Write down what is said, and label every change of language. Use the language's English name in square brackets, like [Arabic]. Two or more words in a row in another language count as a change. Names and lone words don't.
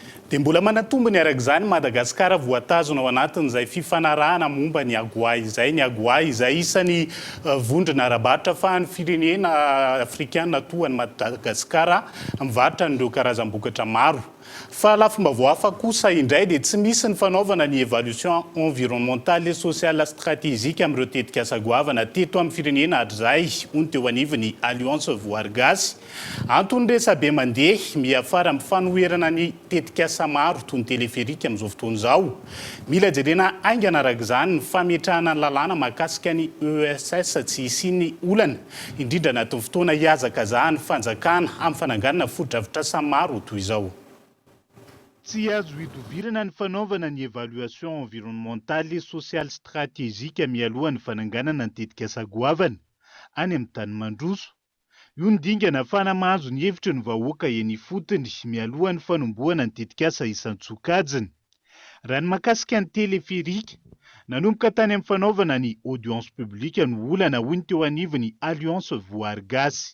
[Malagasy] Dia mbola manatombony araka izany Madagasikara voatazona ao anatin'izay fifanarahana momba ny agoa izay. Ny agoa izay isany vondrona ara-barotra ahafahan'ny firenena afrikana toa ny Madagasikara mivarotra n'ireo karazam-bokatra maro. Fa lafomba voafa kosa indray dia tsy misy ny fanaovana ny [French] évaluation environnementale et sociale stratégique [Malagasy] amin'ireo tetika asa goavana teto amin'ny firenena hatrizay, hono teo anivony Alliance Voary Gasy. Antony resabe mandeha miafara amin'ny fanoherana ny tetika asa maro toy ny teleferika amin'izao fotoana izao. Mila jerena aingana araka izany ny fametrahana ny lalàna mahakasika ny ESS tsy hisian'ny olana, indrindra anatin'ny fotoana hiazakazahan'ny fanjakana amin'ny fananganana foto-drafitr'asa maro toy izao. Tsy azo hidovirana ny fanaovana ny [French] évaluation environnementale et sociale stratégique [Malagasy] mialohan'ny fananganana ny tetika asa goavana any amin'ny tany mandroso. Io ny dingana ahafahana mahazo ny hevitra ny vahoaka eny ifotony mialohan'ny fanombohana ny tetika asa isan-tsokajiny. Raha ny mahakasika ny teleferika, nanomboka tany amin'ny fanaovana ny [French] audience publique [Malagasy] no olana hoy ny teo anivony Alliance Voary Gasy.